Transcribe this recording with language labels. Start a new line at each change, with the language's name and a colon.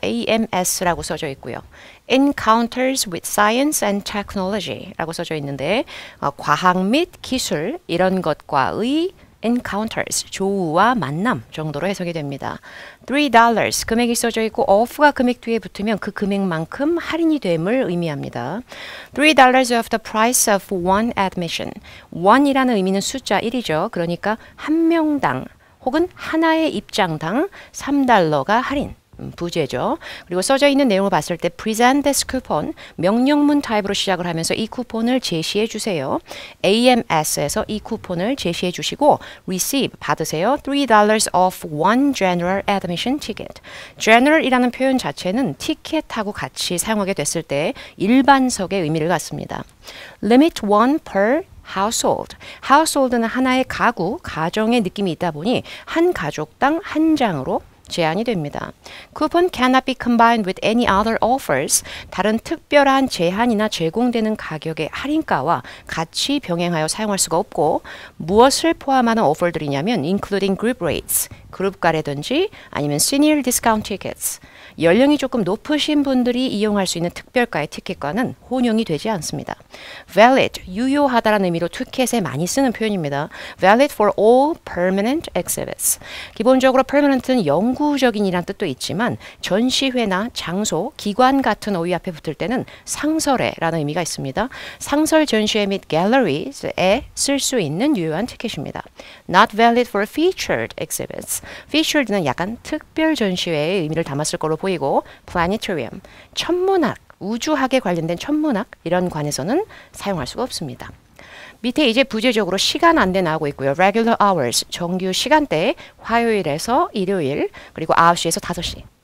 Korean: AMS라고 써져 있고요.
English: Encounters with Science and Technology
Korean: 라고 써져 있는데 과학 및 기술 이런 것과의 encounters, 조우와 만남 정도로 해석이 됩니다. $3 금액이 써져 있고 off가 금액 뒤에 붙으면 그 금액만큼 할인이 됨을 의미합니다.
English: $3 of the price of one admission.
Korean: one이라는 의미는 숫자 1이죠. 그러니까 한 명당 혹은 하나의 입장당 $3가 할인. 부재죠. 그리고 써져 있는 내용을 봤을 때
English: present this coupon
Korean: 명령문 타입으로 시작을 하면서 이 쿠폰을 제시해 주세요. AMS에서 이 쿠폰을 제시해 주시고 receive 받으세요.
English: $3 off one general admission ticket.
Korean: general이라는 표현 자체는 티켓하고 같이 사용하게 됐을 때 일반석의 의미를 갖습니다.
English: limit one per household.
Korean: household는 하나의 가구, 가정의 느낌이 있다 보니 한 가족당 한 장으로 제한이 됩니다.
English: Coupon cannot be combined with any other offers.
Korean: 다른 특별한 제한이나 제공되는 가격의 할인가와 같이 병행하여 사용할 수가 없고 무엇을 포함하는 오퍼들이냐면
English: including group rates,
Korean: 그룹가라든지 아니면
English: senior discount tickets.
Korean: 연령이 조금 높으신 분들이 이용할 수 있는 특별가의 티켓과는 혼용이 되지 않습니다. valid, 유효하다라는 의미로 티켓에 많이 쓰는 표현입니다.
English: valid for all permanent exhibits.
Korean: 기본적으로 permanent는 영구적인이란 뜻도 있지만 전시회나 장소, 기관 같은 어휘 앞에 붙을 때는 상설회라는 의미가 있습니다. 상설 전시회 및 galleries에 쓸 수 있는 유효한 티켓입니다.
English: not valid for featured exhibits.
Korean: featured는 약간 특별 전시회의 의미를 담았을 걸로 보이고 planetarium, 천문학, 우주학에 관련된 천문학 이런 관에서는 사용할 수가 없습니다. 밑에 이제 부재적으로 시간 안내 나오고 있고요.
English: regular hours,
Korean: 정규 시간대 화요일에서 일요일 그리고 9시에서 5시.